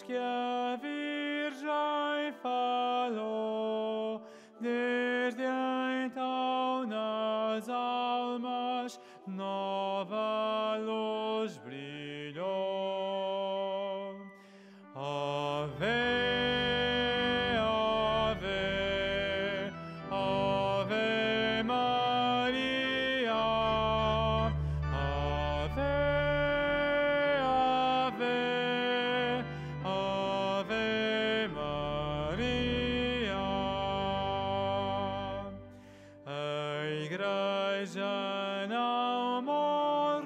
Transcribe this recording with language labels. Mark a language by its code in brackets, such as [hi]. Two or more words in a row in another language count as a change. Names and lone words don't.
[pt] que a Virgem falou, desde então nas almas nova luz brilhou. [la] Ave, ave, ave Maria, ave, ave, ave Maria. [pt] A Igreja não morre.